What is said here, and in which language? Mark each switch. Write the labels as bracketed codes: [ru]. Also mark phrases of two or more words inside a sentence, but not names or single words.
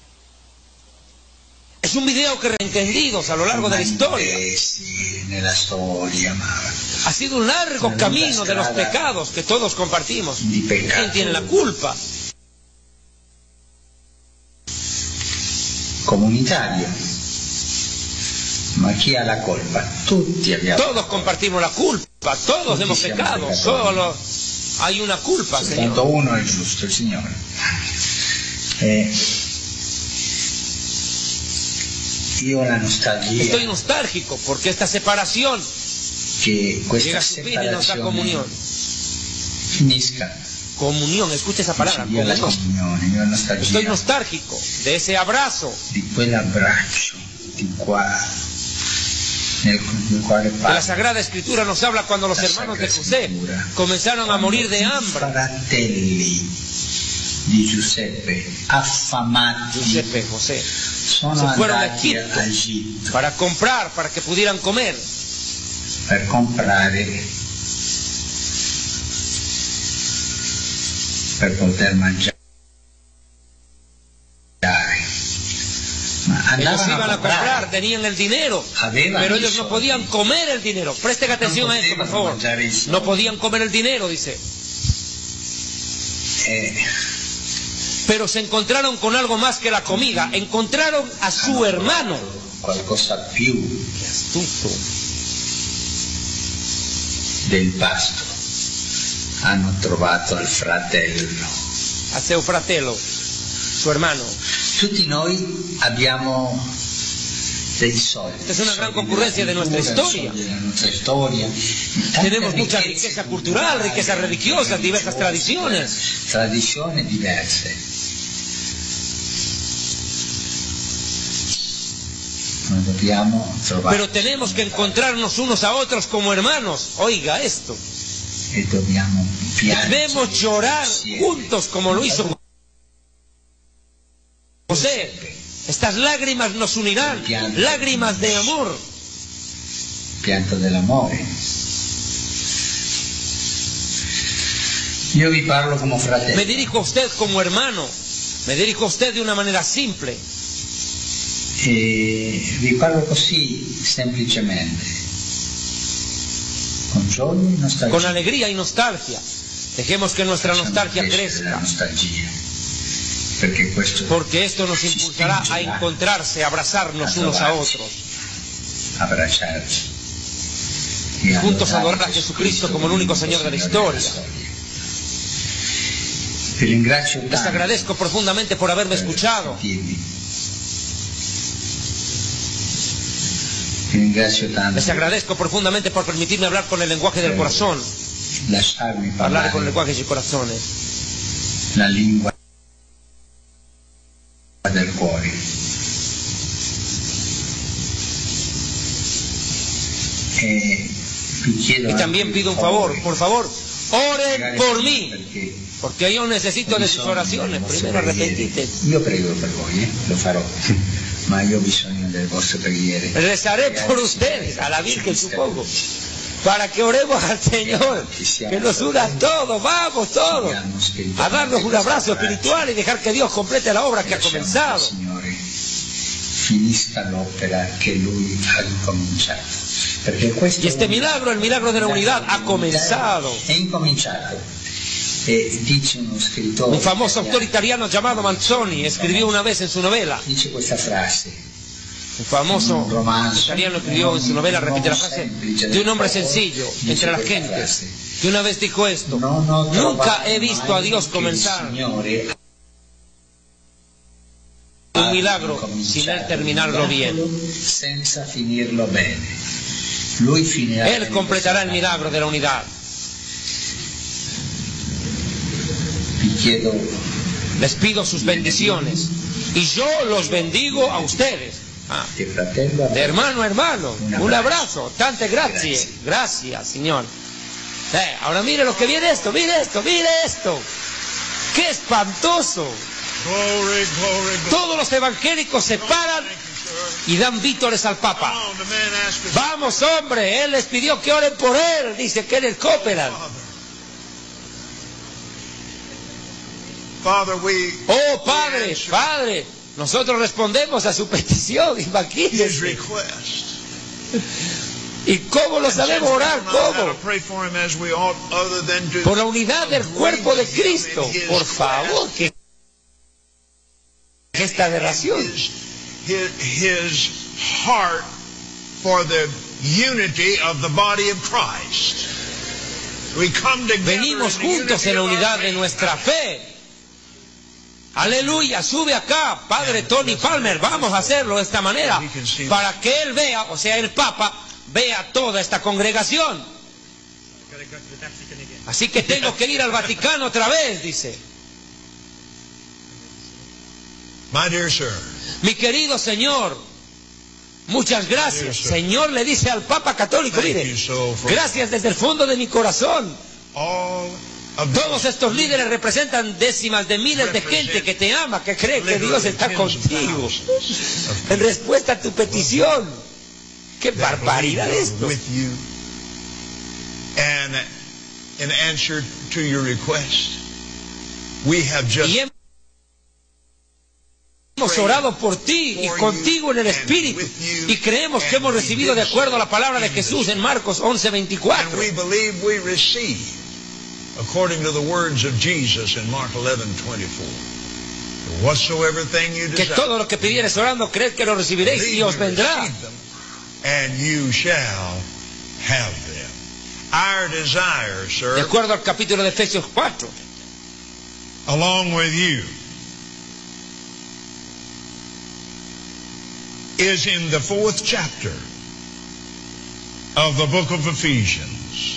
[es] Es un video que entendidos a lo largo de la historia. Ha sido un largo camino de los pecados que todos compartimos. ¿Quién tiene la culpa? Comunitario. [it] Ma chi ha la colpa? Tutti abbiamo. [es] Todos compartimos la culpa, todos hemos pecado, solo hay una culpa, Señor. [it] Soltanto uno è giusto, il Signore. Io la nostalgia. [es] Estoy nostálgico porque esta separación que llega a su fin y nos da comunión. [it] Finisca. [es] Comunión, escucha esa palabra, comunión. Estoy nostálgico de ese abrazo. [it] Di quell'abbraccio di qua nel quale [es] Que la [it] parla [es] Sagrada Escritura nos habla cuando los [it] la [es] hermanos de [it] Sacra [es] José [it] Scrittura. [es] comenzaron a morir de [it] I [es] hambre. [it] fratelli di Giuseppe, affamati, Giuseppe, José, sono [es] se fueron a [it] andati [es] Egipto [it] a Egitto [es] para comprar, para que pudieran comer. [it] per comprare, per poter mangiare. Ma [es] Ellos [it] andavano [es] iban a comprar, tenían el dinero, [it] Avevano [es] pero [it] i [es] ellos no [it] soldi. [es] podían comer el dinero. Presten atención a esto, por [it] potevano [es] favor. [it] mangiare i soldi. [es] No podían comer el dinero, dice. Pero se encontraron con algo más que la comida. Encontraron a su hermano. [it] Qualcosa più [es] Qué astuto. del pasto. [it] Hanno trovato al fratello. A seu fratello, [es] su hermano. [it] Tutti noi abbiamo dei soldi. [es] Esta es una gran [it] soldi [es] concurrencia de [it] della [es] nuestra cultura, historia. [it] soldi della nostra storia. Tante [es] Tenemos mucha [it] ricchezze [es] riqueza cultural, riquezas religiosas, diversas tradiciones. [it] Tradizioni diverse. Noi dobbiamo trovare [es] Pero tenemos que encontrarnos unos a otros como hermanos. Oiga esto. [it] e dobbiamo piangere [es] Debemos llorar [it] insieme. [es] juntos como lo hizo José. Estas lágrimas nos unirán, lágrimas de amor. [it] Pianto dell'amore. Io vi parlo come [es] Me [it] fratello. [es] dirijo a usted como hermano. Me dirijo a usted de una manera simple. [it] E vi parlo così semplicemente, con gioia e nostalgia. [es] Con alegría y nostalgia. Dejemos que nuestra nostalgia [it] La [es] crezca, [it] nostalgia, perché questo [es] porque esto nos impulsará a encontrarse, a abrazarnos unos a otros [it] abbracciarci [es] y juntos adorar a Jesucristo como el único Señor de la historia. [it] Vi ringrazio [es] Les [it] tanto [es] agradezco profundamente por haberme [it] per [es] escuchado. [it] sentirmi. Vi ringrazio tanto [es] Les agradezco profundamente por permitirme hablar con el lenguaje del corazón, [it] lasciarmi [es] hablar [it] parlare [es] con el lenguaje de corazones. [it] la lingua del cuore. E vi chiedo [es] Y también [it] anche [es] pido un favor, por favor, oren [it] pregare [es] por mí, [it] perché [es] porque yo necesito de sus oraciones. Primero arrepentite. [it] io prego per voi, lo farò, ma io ho bisogno del vostro preghiere. [es] Rezaré por ustedes, a la Virgen supongo, para que oremos al Señor, que nos una a todos, vamos todos, a darnos un abrazo espiritual y dejar que Dios complete la obra que ha comenzado. [it] Signore, finisca l'opera che Lui ha incominciato. Perché questo [es] Y este milagro, el milagro de la unidad, ha comenzado. [it] è incominciato. E dice uno scrittore [es] Un famoso [it] italiano, [es] autor italiano llamado Manzoni escribió una vez en su novela, [it] dice questa frase: un famoso un romanzo, [es] italiano escribió en su novela, repite la frase, de un hombre sencillo entre las gentes, que una vez dijo esto: [it] "Non ho [es] nunca [it] trovato [es] he visto a [it] mai [es] Dios [it] che [es] comenzar [it] il Signore [es] un milagro sin Él terminarlo bien. [it] senza finirlo bene. Lui finirà [es] Él completará el milagro de la unidad. [it] Vi chiedo [es] Les pido sus bendiciones y yo los bendigo a ustedes. Ah, [it] che fratello [es] de hermano a hermano, un abrazo, tante gracias, gracias Señor. Ahora mire lo que viene esto, mire esto, mire esto. ¡Qué espantoso! [en] Glory, glory, glory. [es] Todos los evangélicos se paran y dan vítores al Papa. [en] Come on, the man asked us, [es] Vamos, hombre, él les pidió que oren por él, dice Kenneth Copeland. [en] Father, we [es] Oh, Padre, [en] answer [es] Padre, nosotros respondemos a su petición, [en] his [es] imagínense. [en] request. [es] ¿Y cómo lo sabemos orar? [en] Since we don't know how [es] ¿Cómo? [en] to pray for him as we ought, other than to [es] Por la unidad del cuerpo de Cristo. Por favor, que esta aberración. [en] his heart for the unity of the body of Christ. We come together [es] Venimos [en] in the [es] juntos [en] unity [es] en la [en] of our [es] unidad de [en] faith. [es] nuestra fe. Aleluya, sube acá, Padre Tony Palmer, vamos a hacerlo de esta manera, para que él vea, o sea, el Papa, vea toda esta congregación. Así que tengo que ir al Vaticano otra vez, dice. [en] My dear sir, [es] Mi querido Señor, Muchas gracias. Señor, le dice al Papa Católico, mire, gracias desde el fondo de mi corazón. Todos estos líderes representan décimas de miles de gente que te ama, que cree que Dios está contigo. En respuesta a tu petición. ¡Qué barbaridad esto! [en] In answer to your request, we have just [es] y hemos orado por ti y contigo en el Espíritu y creemos que hemos recibido de acuerdo a la palabra de Jesús en Marcos 11:24. [en] And we believe we receive according to the words of Jesus in Mark 11:24. Whatsoever thing you [es] Que [en] desire, [es] todo lo que pidieres orando, creed que lo recibiréis y os vendrá. [en] and you shall have them. Our desire, sir, [es] De acuerdo al capítulo de Efesios 4. [en] along with you, is in the 4th chapter of the book of Ephesians.